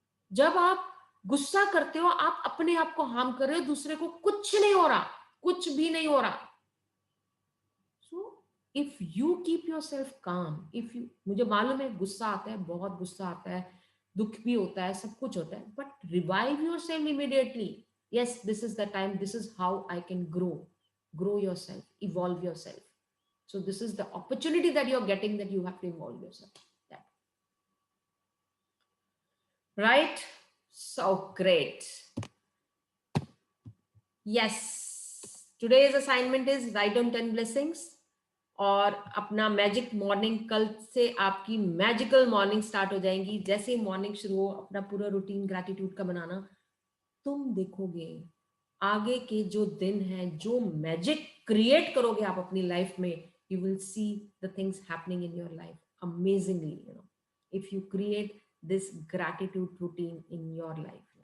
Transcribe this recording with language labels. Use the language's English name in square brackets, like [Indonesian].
[Hindi] जब आप गुस्सा करते हो, आप अपने आप को हार्म कर रहे हो, दूसरे को कुछ नहीं हो रहा, कुछ भी नहीं हो रहा. [English] so if you keep yourself calm, if you, [Hindi] मुझे मालूम है गुस्सा आता है, बहुत गुस्सा आता है, दुख भी होता है, सब कुछ होता है, [English] But revive yourself immediately. yes, this is the time, this is how I can grow yourself, evolve yourself. So this is the opportunity that you're getting, that you have to evolve yourself. That. Right? So great. Yes. Today's assignment is write down 10 blessings. [Hindi] और अपना magic morning कल से आपकी magical morning start हो जाएंगी. जैसे ही morning शुरू हो अपना पूरा रूटीन ग्रैटिट्यूड का बनाना. तुम देखोगे आगे के जो दिन हैं, जो मैजिक क्रिएट करोगे आप अपनी लाइफ में, [English] You will see the things happening in your life amazingly, you know, if you create this gratitude routine in your life.